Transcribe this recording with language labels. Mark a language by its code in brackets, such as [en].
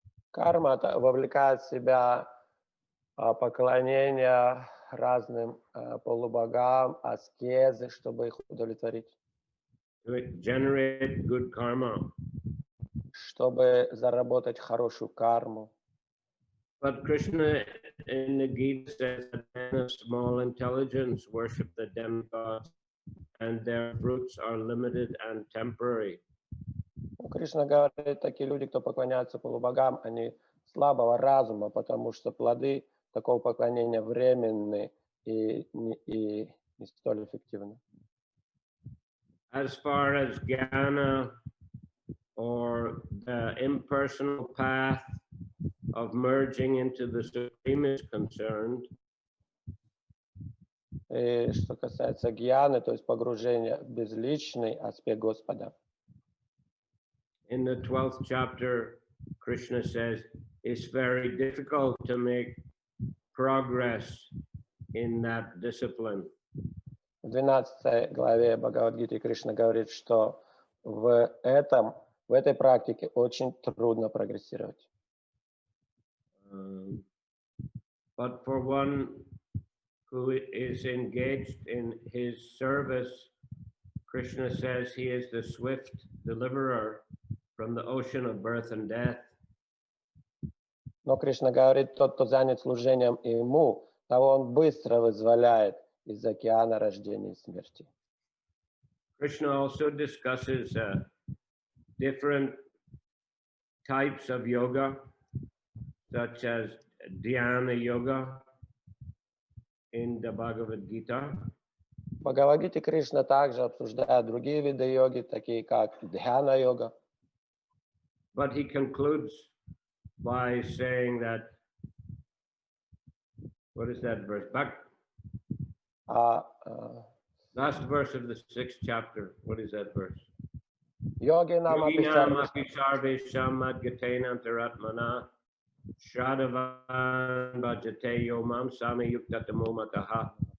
[ru] Карма вовлекает в себя поклонение разным полубогам, аскезы, чтобы их удовлетворить. [en] To generate good karma. [ru] Чтобы заработать хорошую карму. [en] But Krishna in the Gita says that men of small intelligence worship the demigods and their fruits are limited and temporary. [ru] Кришна говорит, такие люди, кто поклоняется полубогам, они слабого разума, потому что плоды такого поклонения временны и не столь эффективны. [en] As far as jnana or the impersonal path of merging into the Supreme is concerned, [ru] И что касается гьяны, то есть погружения в безличный аспект Господа. [en] in the 12th chapter, Krishna says it's very difficult to make progress in that discipline. [ru] В 12 главе Бхагавадгиты Кришна говорит, что в этой практике очень трудно прогрессировать. [en] But for one who is engaged in his service, Krishna says he is the swift deliverer from the ocean of birth and death. [ru] Но Кришна говорит, тот, кто занят служением ему, того он быстро вызволяет из океана рождения и смерти. [en] Krishna also discusses different types of yoga, such as dhyana yoga in the Bhagavad Gita. [ru] В Бхагавадгите Кришна также обсуждает другие виды йоги, такие как дхьяна-йога. [en] But he concludes by saying that, what is that verse? Last verse of the 6th chapter. What is that verse? [ru] Йоги нам описали, [sa] Yoginam api sarvesham madgatena antaratmana Shadavan bhajate yomam sami yuktatamo mataha.